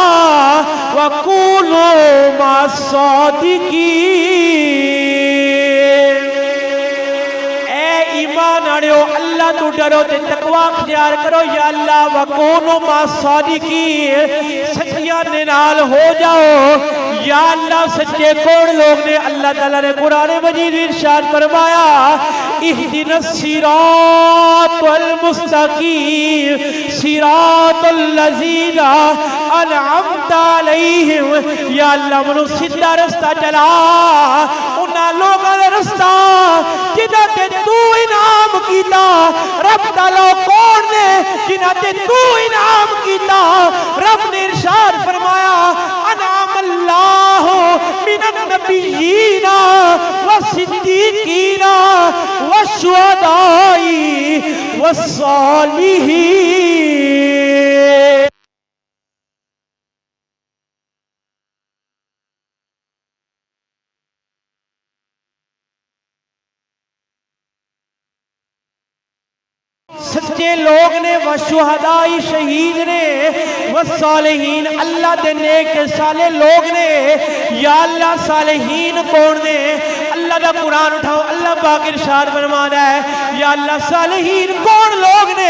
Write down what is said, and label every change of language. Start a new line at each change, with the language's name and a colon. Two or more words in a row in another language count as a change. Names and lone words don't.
Arabic: وکونوا مع الصادقین
Punjabi: اے ایمان والو اللہ تو ڈرو تے تقوی اختیار کرو یا اللہ
Arabic: وکونوا مع الصادقین
Punjabi: سچیاں دے نال ہو جاؤ یا اللہ سچے کون لوگ نے اللہ تعالیٰ نے قرآن مجید ارشاد فرمایا
Arabic: اہدنا الصراط المستقیم صراط الذین انعمت علیہم یا
Punjabi: اللہ منو سیدھا رستہ چلا انہاں لوگاں دا رستہ جنہاں تے تو انعام کیتا رب تعالیٰ کون نے جنہاں تے تو انعام کیتا رب نے ارشاد فرمایا
Arabic: انعام اللہ من النبیین والصدیقین والشہداء والصالحین
Punjabi: سچے لوگ نے والشہداء شہید نے والصالحین اللہ دے نیک صالح لوگ نے یا اللہ صالحین کون نے اللہ اللہ دا قرآن اٹھاؤ، اللہ پاک ارشاد فرماتا ہے یا اللہ صالحین کون لوگ نے؟